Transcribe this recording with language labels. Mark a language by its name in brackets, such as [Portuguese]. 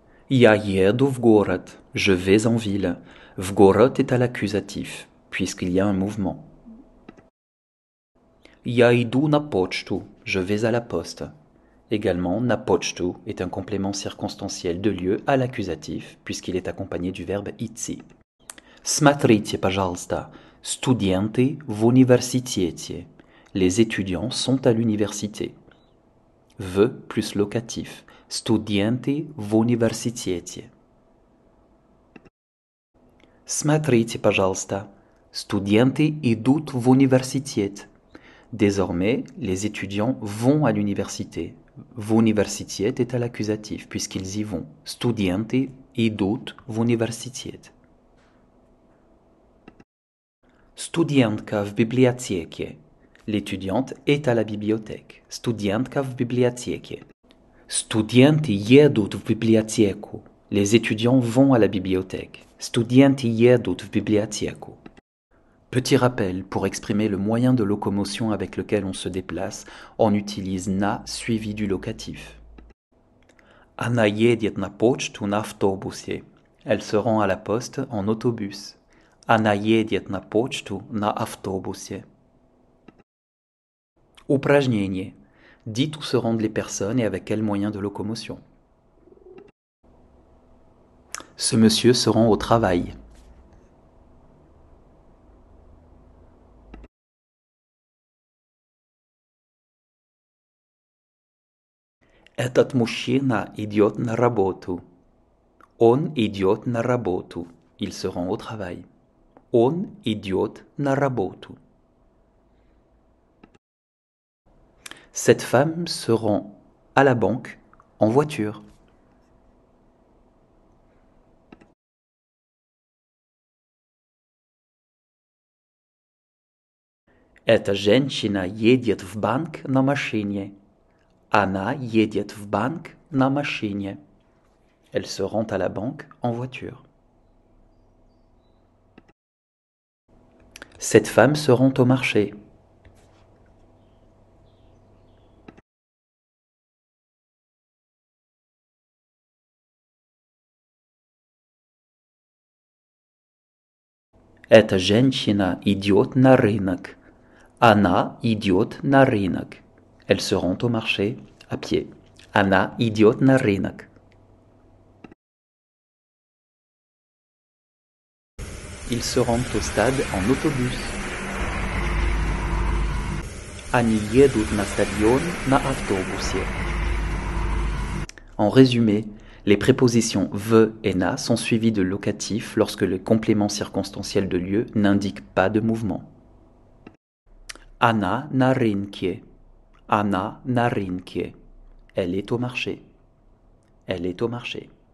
[Russian] Я еду в город, [French] je vais en ville. [Russian] В город [French] est à l'accusatif, puisqu'il y a un mouvement. [Russian] Я иду на почту, [French] je vais à la poste. Également, [Russian] на почту [French] est un complément circonstanciel de lieu à l'accusatif, puisqu'il est accompagné du verbe идти. [Russian] Смотрите, пожалуйста, студенты в университете. [French] Les étudiants sont à l'université. V plus locatif. [Russian] Студенты в университете. Смотрите, пожалуйста, студенты идут в университет. [French] Désormais, les étudiants vont à l'université. [Russian] В университет [French] est à l'accusatif, puisqu'ils y vont. [Russian] Студенты идут в университет. Студентка в библиотеке. [French] L'étudiante est à la bibliothèque. [Russian] Студентка в библиотеке. Студенты едут в библиотеку. [French] Les étudiants vont à la bibliothèque. [Russian] Студенты едут в библиотеку. [French] Petit rappel, pour exprimer le moyen de locomotion avec lequel on se déplace, on utilise na suivi du locatif. [Russian] Она едет на почту на автобусе. [French] Elle se rend à la poste en autobus. [Russian] Она едет на почту на автобусе. Упражнение. [French] Dites où se rendent les personnes et avec quels moyens de locomotion. Ce monsieur se rend au travail. [Russian] Этот мужчина идет на работу. Он идет на работу. [French] Il se rend au travail. [Russian] Он идет на работу. [French] Cette femme se rend à la banque en voiture. [Russian] Эта женщина едет в банк на машине. Она едет в банк на машине. [French] Elle se rend à la banque en voiture. Cette femme se rend au marché. [Russian] Эта женщина идет на рынок. Она идет на рынок. [French] Elle se rend au marché à pied. [Russian] Она идет на рынок. [French] Ils se rendent au stade en autobus. [Russian] Они едут на стадион на автобусе. [French] En résumé, les prépositions v et na sont suivies de locatifs lorsque le complément circonstanciel de lieu n'indique pas de mouvement. [Russian] Она на рынке. Она на рынке. [French] Elle est au marché. Elle est au marché.